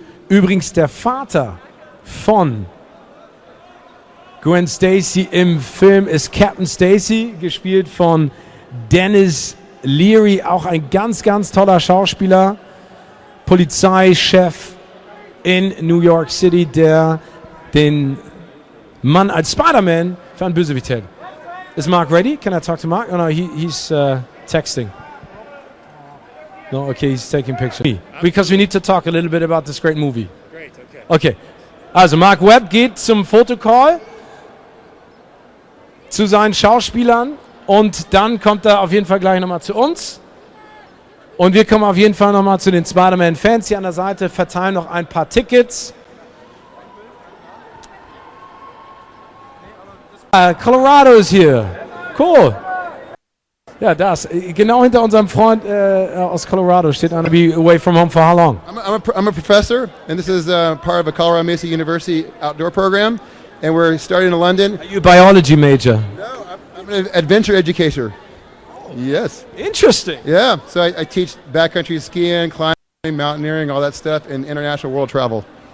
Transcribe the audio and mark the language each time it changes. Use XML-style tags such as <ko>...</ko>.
<de>Übrigens der Vater von Gwen Stacy im Film ist Captain Stacy, gespielt von Dennis Leary, auch ein ganz, ganz toller Schauspieler, Polizeichef in New York City, der den Mann als Spider-Man für einen Bösewicht hält.</de> <en>Is Mark ready? Can I talk to Mark? Oh no, he's texting. No, okay, he's taking pictures. Because we need to talk a little bit about this great movie. Great, okay.</en> <de>Okay, also Mark Webb geht zum Fotocall zu seinen Schauspielern. Und dann kommt er auf jeden Fall gleich nochmal zu uns. Und wir kommen auf jeden Fall nochmal zu den Spider-Man-Fans. Hier an der Seite verteilen noch ein paar Tickets. Colorado ist hier. Cool. Ja, das. Genau hinter unserem Freund aus Colorado steht einer.</de> <en>Be away from home for how long? I'm a professor, and this is part of a Colorado Mesa University outdoor program. And we're starting in London. Are you a biology major? No, I'm an adventure educator. Yes. Interesting. Yeah, so I teach backcountry skiing, climbing, mountaineering, all that stuff, and international world travel.</en>